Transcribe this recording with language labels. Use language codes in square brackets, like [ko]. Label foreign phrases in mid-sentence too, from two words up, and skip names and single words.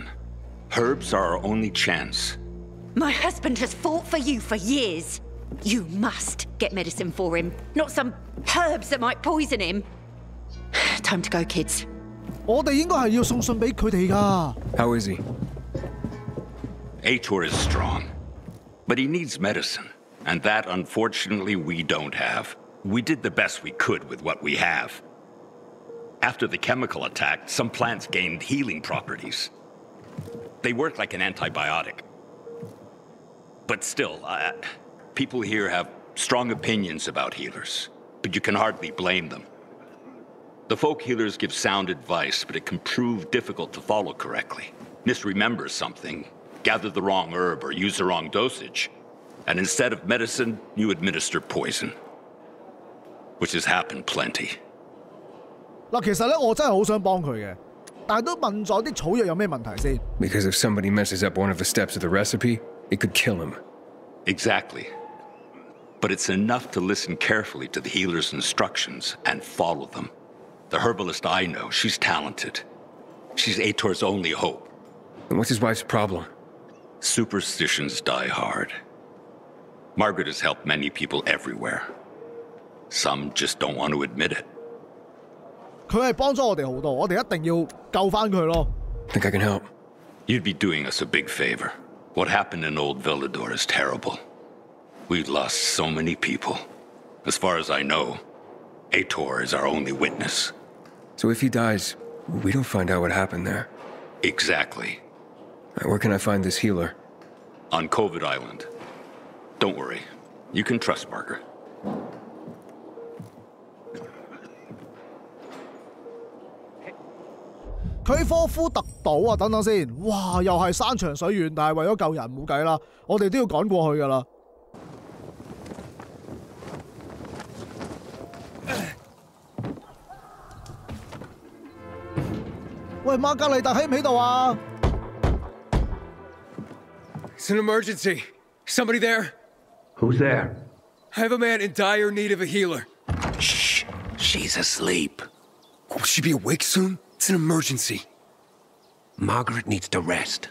[en] Herbs are our only chance. My husband has fought for you for years. You must get medicine for him, not some herbs that might poison him. Time to go, kids. [yue] 我哋應該係要送信俾佢哋㗎。 [en] How is he? Aitor is strong, but he needs medicine, and that, unfortunately, we don't have. We did the best we could with what we have. After the chemical attack, some plants gained healing properties. They work like an antibiotic. But still, people here have strong opinions about healers, but you can hardly blame them. The folk healers give sound advice, but it can prove difficult to follow correctly. Misremember something, gather the wrong herb, or use the wrong dosage, and instead of medicine, you administer poison. Which has happened plenty. [yue] 嗱，其實咧我真係好想幫佢嘅，但係都問咗啲草藥有咩問題先。 [en] Because if somebody messes up one of the steps of the recipe, it could kill him. Exactly. But it's enough to listen carefully to the healer's instructions and follow them. The herbalist I know, she's talented. She's Aitor's only hope. And what's his wife's problem? Superstitions die hard. Margaret has helped many people everywhere. Some just don't want to admit it. [yue] 佢係幫咗我哋好多，我哋一定要救翻佢咯。 [en] Think I can help? You'd be doing us a big favor. What happened in Old Villador is terrible. We've lost so many people. As far as I know, Aitor is our only witness. So if he dies, we don't find out what happened there. Exactly. Where can I find this healer? On COVID Island. Don't worry. You can trust Margaret. [yue] 佢科夫特島啊，等等先，哇，又係山長水遠，但係為咗救人冇計啦，我哋都要趕過去㗎啦。喂，瑪格麗特喺唔喺度啊 [en] It's an emergency. Somebody there? Who's there? I have a man in dire need of a healer. Shh. She's asleep. Will she be awake soon? It's an emergency. Margaret needs to rest.